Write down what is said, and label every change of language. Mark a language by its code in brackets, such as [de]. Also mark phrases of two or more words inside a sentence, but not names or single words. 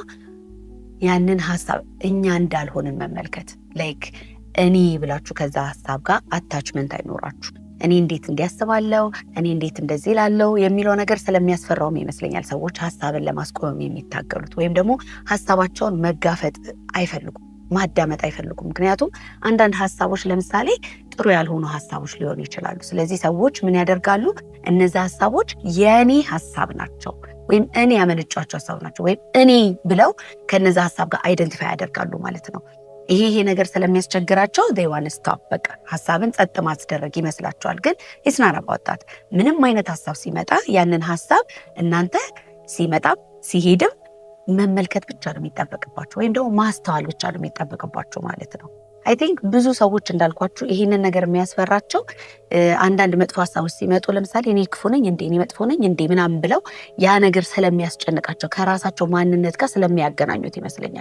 [am] ያንን ሀሳብ እኛ እንዳልሆንን መመልከት፣ ላይክ እኔ ብላችሁ ከዛ ሀሳብ ጋር አታችመንት አይኖራችሁ። እኔ እንዴት እንዲያስባለው፣ እኔ እንዴት እንደዚህ ላለው የሚለው ነገር ስለሚያስፈራውም ይመስለኛል ሰዎች ሀሳብን ለማስቆም የሚታገሉት፣ ወይም ደግሞ ሀሳባቸውን መጋፈጥ አይፈልጉም፣ ማዳመጥ አይፈልጉም። ምክንያቱም አንዳንድ ሀሳቦች ለምሳሌ ጥሩ ያልሆኑ ሀሳቦች ሊሆኑ ይችላሉ። ስለዚህ ሰዎች ምን ያደርጋሉ? እነዚህ ሀሳቦች የኔ ሀሳብ ናቸው ወይም እኔ ያመነጫቸው ሀሳብ ናቸው ወይም እኔ ብለው ከነዛ ሀሳብ ጋር አይደንቲፋይ ያደርጋሉ ማለት ነው። ይሄ ነገር ስለሚያስቸግራቸው [en] they want to stop፣ [am] በቃ ሀሳብን ጸጥ ማስደረግ ይመስላቸዋል። ግን [en] it's not about that። [am] ምንም አይነት ሀሳብ ሲመጣ ያንን ሀሳብ እናንተ ሲመጣም ሲሄድም መመልከት ብቻ ነው የሚጠበቅባቸው፣ ወይም ደግሞ ማስተዋል ብቻ ነው የሚጠበቅባቸው ማለት ነው። [en] I think [am] ብዙ ሰዎች እንዳልኳችሁ ይሄንን ነገር የሚያስፈራቸው አንዳንድ መጥፎ ሀሳቦች ሲመጡ ለምሳሌ እኔ ክፉ ነኝ እንዴ፣ እኔ መጥፎ ነኝ እንዴ ምናምን ብለው ያ ነገር ስለሚያስጨንቃቸው ከራሳቸው ማንነት ጋር ስለሚያገናኙት ይመስለኛል።